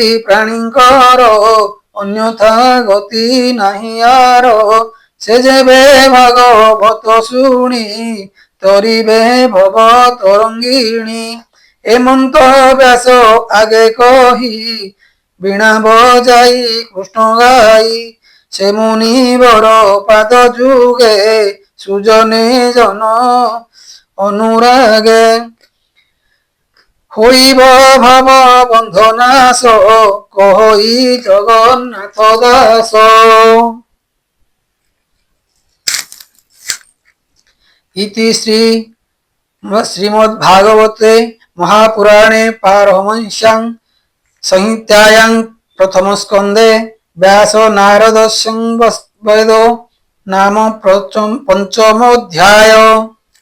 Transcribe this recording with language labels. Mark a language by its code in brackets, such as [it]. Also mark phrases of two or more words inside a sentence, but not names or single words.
[or] ପ୍ରାଣୀଙ୍କର ଅନ୍ୟଥା ଗତି ନାହିଁ ଆର ସେ ଯେବେ ଭାଗବତ ଶୁଣି ତରିବେ ଭବ ତରଙ୍ଗିଣୀ ଏମନ୍ତ ବ୍ୟାସ ଆଗେ କହି ବୀଣା ବଜାଇ କୃଷ୍ଣ ଗାଇ ସେ ମୁନିବର ପାଦ ଯୁଗେ ସୁଜନେ ଜନ ଅନୁରାগে ହୋଇବ ଭବ ବନ୍ଧନାଶ କହି ଜଗନ୍ନାଥ ଦାସ [sa] इति श्रीमद्भागवते महापुराणे पारमहंस्यां संहितायां प्रथम स्कंदे व्यास नारद संवेदो नाम पंचमोऽध्याय।